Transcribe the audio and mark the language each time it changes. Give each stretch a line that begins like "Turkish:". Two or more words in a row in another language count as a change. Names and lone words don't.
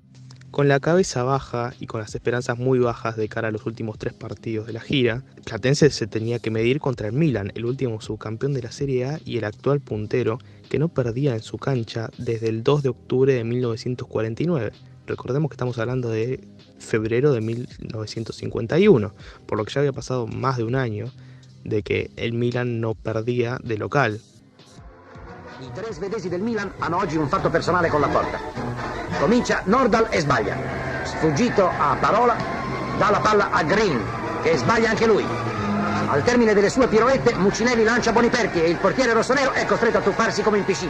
Spanish: Con la cabeza baja y con las esperanzas muy bajas de cara a los últimos 3 partidos de la gira, Platense se tenía que medir contra el Milan, el último subcampeón de la Serie A y el actual puntero, que no perdía en su cancha desde el 2 de octubre de 1949. Recordemos que estamos hablando de febrero de 1951, por lo que ya había pasado más de un año de que el Milan no perdía de local.
Italian: I 3 svedesi del Milan hanno oggi un fatto personale con la porta. Comincia Nordahl e sbaglia. Sfuggito a parola, dà la palla a Green, che sbaglia anche lui. Al termine delle sue piroette, Muccinelli lancia Boniperti e il portiere rossonero è costretto a tuffarsi come in piscina.